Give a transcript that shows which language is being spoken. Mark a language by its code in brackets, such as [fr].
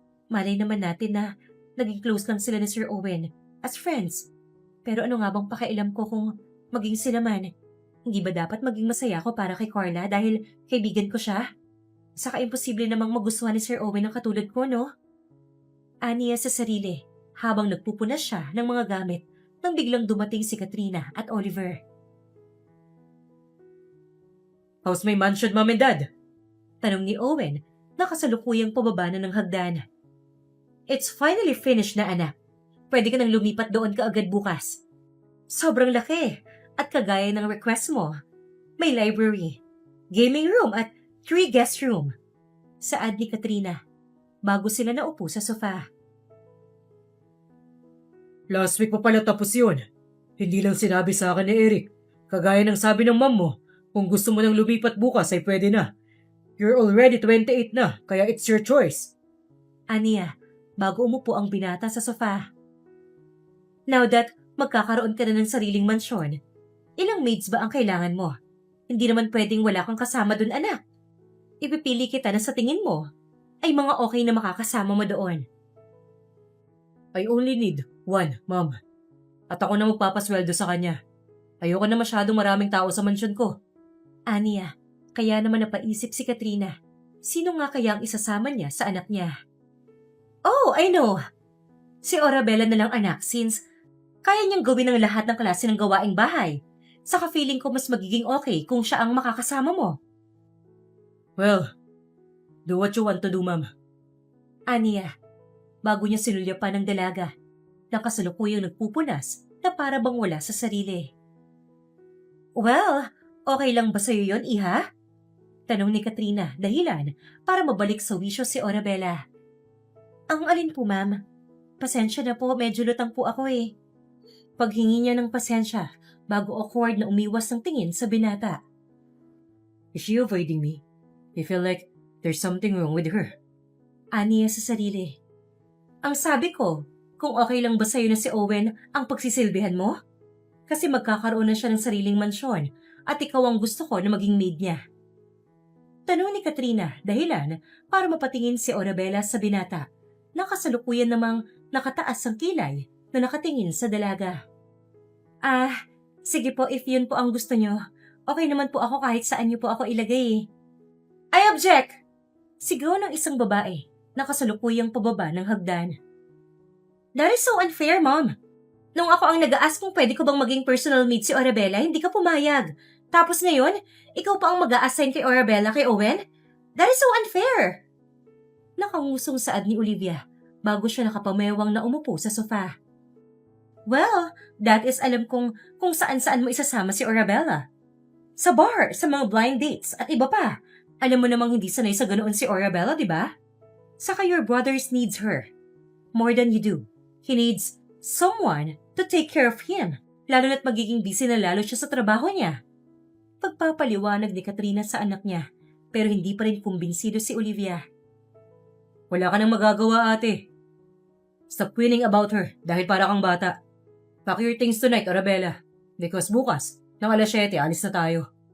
[tl] Malay naman natin na naging close lang sila ni Sir Owen as friends. Pero ano nga bang pakialam ko kung maging sila man? Hindi ba dapat maging masaya ako para kay Carla dahil kaibigan ko siya? Saka imposible namang magustuhan ni Sir Owen ang katulad ko, no? Aniya sa sarili habang nagpupunas siya ng mga gamit nang biglang dumating si Katrina at Oliver. How's my mansion, Mom and Dad? Tanong ni Owen na kasalukuyang pababa na ng hagdan. It's finally finished na, anak. Pwede ka nang lumipat doon kaagad bukas. Sobrang laki at kagaya ng request mo. May library, gaming room at 3 guest room. Saad ni Katrina bago sila naupo sa sofa. Last week pa pala tapos yun. Hindi lang sinabi sa akin ni Eric. Kagaya ng sabi ng mom mo, kung gusto mo nang lumipat bukas ay pwede na. [en] You're already 28 na, kaya it's your choice. [tl] Aniya, bago umupo ang binata sa sofa. Now that magkakaroon ka na ng sariling mansyon, ilang maids ba ang kailangan mo? Hindi naman pwedeng wala kang kasama dun, anak. Ipipili kita na sa tingin mo ay mga okay na makakasama mo doon. I only need 1, Mom. At ako na magpapasweldo sa kanya. Ayoko na masyadong maraming tao sa mansyon ko. Aniya, kaya naman napaisip si Katrina. Sino nga kaya ang isasama niya sa anak niya? Oh, I know! Si Orabella na lang, anak, since kaya niyang gawin ang lahat ng klase ng gawaing bahay. Saka feeling ko mas magiging okay kung siya ang makakasama mo. [en] Well, do what you want to do, Ma'am. [tl] Aniya, bago niya sinulyapan ng dalaga, nakasalukuyang nagpupunas na para bang wala sa sarili. Well, okay lang ba sa'yo yun, iha? Tanong ni Katrina dahilan para mabalik sa wisyo si Orabella. Ang alin po, ma'am? Pasensya na po, medyo lutang po ako eh. Paghingi niya ng pasensya bago awkward na umiwas ng tingin sa binata. [en] Is she avoiding me? I feel like there's something wrong with her. [tl] Aniya sa sarili. Ang sabi ko, kung okay lang ba sa'yo na si Owen ang pagsisilbihan mo? Kasi magkakaroon na siya ng sariling mansyon at ikaw ang gusto ko na maging maid niya. Tanong ni Katrina dahilan para mapatingin si Orabella sa binata. Nakasalukuyan namang nakataas ang kilay na nakatingin sa dalaga. Sige po, if yun po ang gusto nyo. Okay naman po ako kahit saan nyo po ako ilagay. I object! Sigaw ng isang babae, nakasalukuyang pababa ng hagdan. That is so unfair, Mom. Nung ako ang nag-a-ask kung pwede ko bang maging personal maid si Orabella, hindi ka pumayag. Tapos ngayon, ikaw pa ang mag-a-assign kay Orabella kay Owen? That is so unfair! Nakangusong saad ni Olivia bago siya nakapamewang na umupo sa sofa. Well, that is alam kong kung saan-saan mo isasama si Orabella. Sa bar, sa mga blind dates at iba pa. Alam mo namang hindi sanay sa ganoon si Orabella, di ba? [en] Saka your brothers needs her. More than you do. He needs someone to take care of him. [tl] Lalo na't magiging busy na lalo siya sa trabaho niya. Pagpapaliwanag ni Katrina sa anak niya, pero hindi pa rin kumbinsido si Olivia. Wala ka nang magagawa, ate. Stop whining about her dahil para kang bata. [en] Pack your things tonight, Orabella. Because bukas, ng 7:00, alis na tayo.